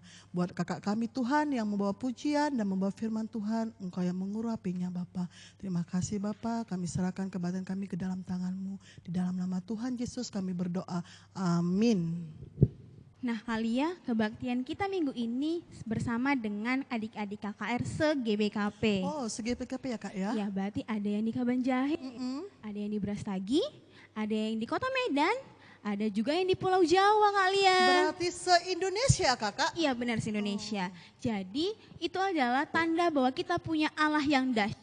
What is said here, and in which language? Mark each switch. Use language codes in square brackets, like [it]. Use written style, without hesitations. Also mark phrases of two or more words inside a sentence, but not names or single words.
[id] Buat kakak kami Tuhan yang membawa pujian dan membawa firman Tuhan, Engkau yang mengurapinya Bapa. Terima kasih Bapa, kami serahkan kebadan kami ke dalam tangan-Mu. Di dalam nama Tuhan Yesus kami berdoa. Amin. Nah, Kalia, kebaktian kita minggu ini bersama dengan adik-adik KKR se-GBKP. Oh, se-GBKP ya Kak ya? Ya, berarti ada yang di Kabanjahe, ada yang di Brastagi, ada yang di Kota Medan, ada juga yang di Pulau Jawa, Kalia. Berarti se-Indonesia Kakak? Iya, benar, se-Indonesia. Jadi, itu adalah tanda bahwa kita punya Allah yang dahsyat.